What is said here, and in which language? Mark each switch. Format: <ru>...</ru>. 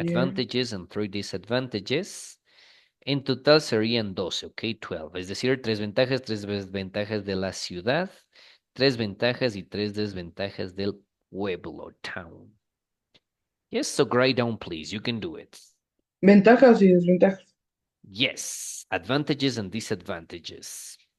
<en>advantages and 3 disadvantages.</en> <es>En total serían 12, ¿ok? 12. Es decir, 3 ventajas, 3 desventajas de la ciudad, 3 ventajas y 3 desventajas del pueblo, town.</es> <en>Yes, so write down, please. You can do it.</en> <es>Ventajas y desventajas.</es> <en>Yes, advantages and disadvantages.</en>